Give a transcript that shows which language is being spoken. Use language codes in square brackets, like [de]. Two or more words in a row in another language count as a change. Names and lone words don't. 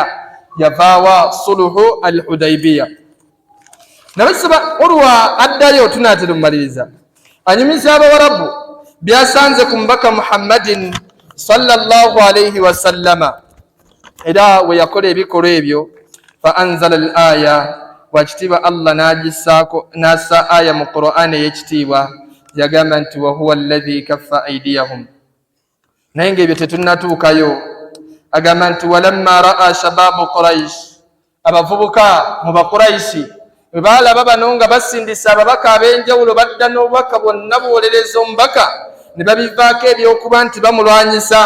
[lg] Yavaawa Suluhu al Hudaybiya. Nabasaba Urwa addayo, tunaatera mumaliriza, anyumiza Abawarabu byasanze ku Mubaka Muhammadin [ar] صلى الله عليه وسلم. [lg] Era we yakola ebikolwa ebyo [ar] فأنزل الآية, [lg] wakitiibwa Allah n'assa aya mu Qur'an ey'ekitiibwa yagamba nti [ar] وهو الذي كف أيديهم. [lg] Naye ng'ebyo tetunnatuukayo. Agamba nti [ar] ولما رأى شباب قريش, [lg] abavubuka mu Baquraishi bwe baalaba bano nga basindisa ababaka ab'enjawulo badda n'obubaka bwonna buwolereza omubaka, ne babivaako ebyokuba nti bamulwanyisa.